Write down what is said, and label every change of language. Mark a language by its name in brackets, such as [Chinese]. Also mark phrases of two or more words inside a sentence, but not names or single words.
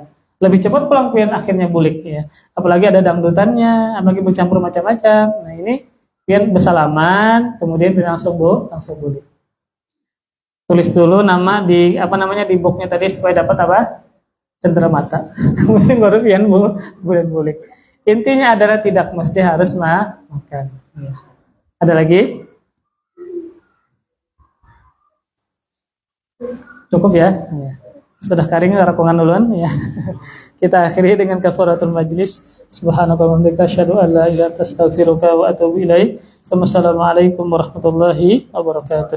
[Banjar] Lebih cepat pulang pian akhirnya bulik ya. Apalagi ada dangdutannya, apalagi bercampur macam-macam. Nah ini pian bersalaman, kemudian pian langsung bulik. [Indonesian] Tulis dulu nama di di booknya tadi supaya dapat cendera mata. [Banjar] Kemudian baru pian bulik. [Indonesian] Intinya adalah tidak mesti harus makan. Ya. Ada lagi? Cukup ya? Ya. [Banjar] Sudah karing rakungan duluan ya. Kita akhiri dengan [Arabic] كفارة المجلس. سبحانك وبحمدك أشهد أن لا إله إلا أنت أستغفرك وأتوب إليك. والسلام عليكم ورحمة الله وبركاته.